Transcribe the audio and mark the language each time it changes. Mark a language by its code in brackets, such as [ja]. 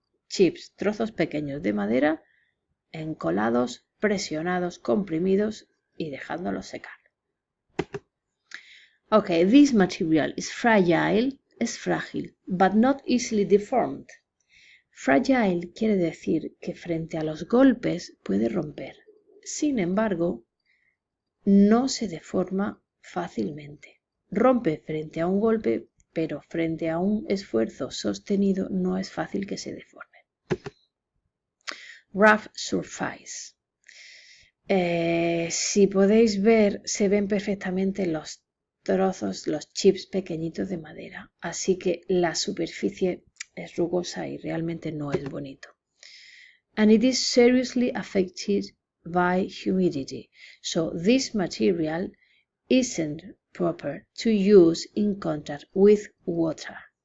[es] Chips, trozos pequeños de madera, encolados, presionados, comprimidos y dejándolos secar. [en] Okay, this material is fragile, [es] es frágil, [en] but not easily deformed. [es] Fragile quiere decir que frente a los golpes puede romper. Sin embargo, no se deforma fácilmente. Rompe frente a un golpe, pero frente a un esfuerzo sostenido no es fácil que se deforme. [en] Rough surface. [es] Si podéis ver, se ven perfectamente los trozos, los chips pequeñitos de madera. Así que la superficie es rugosa y realmente no es bonito. [en] And it is seriously affected by humidity. So this material isn't proper to use in contact with water.